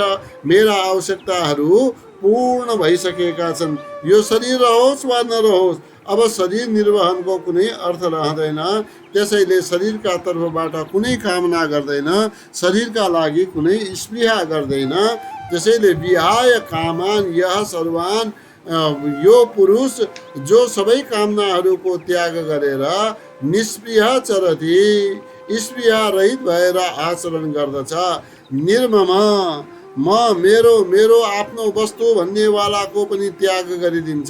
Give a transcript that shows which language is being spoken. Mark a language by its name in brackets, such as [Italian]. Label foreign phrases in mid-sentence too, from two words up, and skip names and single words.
[Nepali] मेरा आवश्यकताहरू पूर्ण भइसकेका छन्। यो शरीर रहोस् वा नरहोस्, अब शरीर निर्वहनको कुनै अर्थ रहँदैन। त्यसैले शरीरका तर्फबाट कुनै कामना गर्दैन, शरीरका लागि कुनै स्पृहा गर्दैन। त्यसैले [Sanskrit] विहाय कामान यह सर्वान [Nepali] यो पुरुष जो सबै कामनाहरूको त्याग गरेर [Sanskrit] निष्प्रिय चरति, [Nepali] स्प्रिय रहित भएर आचरण गर्दछ। निर्मम, म मेरो मेरो आफ्नो वस्तु भन्नेवालाको पनि त्याग गरिदिन्छ।